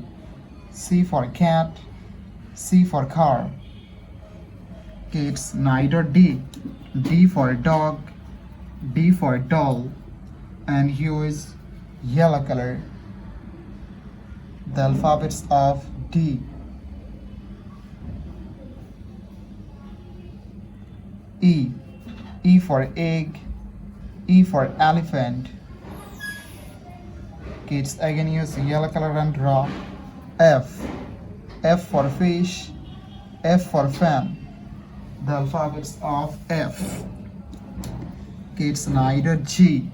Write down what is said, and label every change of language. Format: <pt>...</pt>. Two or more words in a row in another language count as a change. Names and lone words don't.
<en>C for cat. C for car. Kids, neither D. D for dog. D for doll. And use yellow color. The alphabets of D. E. E for egg. E for elephant. Kids, again use yellow color and draw F. F for fish. F for fan. The alphabets of F. Kids, neither G.</en>